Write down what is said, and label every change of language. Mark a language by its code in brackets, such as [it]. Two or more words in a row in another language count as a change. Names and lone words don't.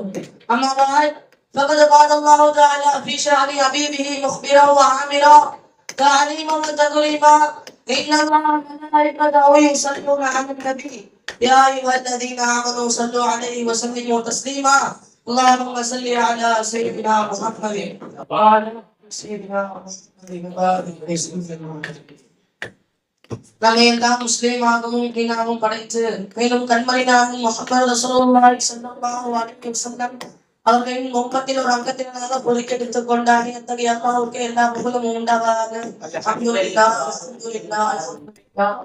[ar] أما بعد فقد قال الله تعالى في شأن حبيبه مخبرا وعامرا تعليما وتكريما إن الله وملائكته يصلون على النبي يا أيها الذين آمنوا صلوا عليه وسلموا تسليما. اللهم صل على سيدنا محمد وعلى سيدنا محمد. [ta] நம்மையெல்லாம் முஸ்லீமாகவும் தீனாகவும் படைத்து மேலும் கண்மணினாகவும் முஹம்மது [ar] رسول الله صلى الله عليه وسلم [ta] அவர்களின் முகத்தில் ஒரு அங்கத்தினராக பொறுக்கெடுத்துக் கொண்டாடி அத்தகைய அல்லாஹ்வுக்கு எல்லா புகழும் உண்டாவதாக. [ar] الحمد لله الحمد لله الحمد لله.